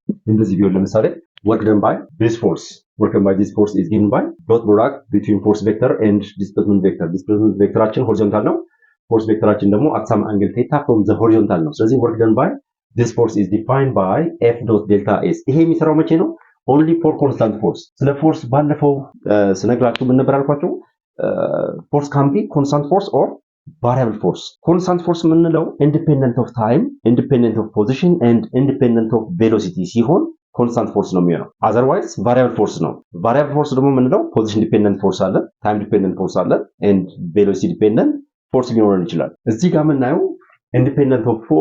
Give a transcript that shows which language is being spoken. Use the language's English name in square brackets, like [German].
[Amharic] እንደዚህ ቢሆን ለምሳሌ [English] work done by this force is given by dot product between force vector and displacement vector. displacement vectorአችን horizontal ነው። force vectorአችን ደግሞ at some angle theta from the horizontal ነው። ስለዚህ work done by this force is defined by f dot delta s. [Amharic] ይሄ የሚሰራው መቼ ነው? [English] only for constant force. [Amharic] ስለ ፎርስ ባለፈው ስነግራችሁ ምን ነበር አልኳችሁ? [English] force can be constant force or variable force. constant force የምንለው independent of time, independent of position and independent of velocity ሲሆን constant force ነው የሚሆነው። otherwise variable force ነው። variable force ደግሞ የምንለው position dependent force አለ፣ time dependent force አለ and velocity dependent force [Amharic] ሊኖረን ይችላል። እዚህ ጋር የምናየው [English] independent of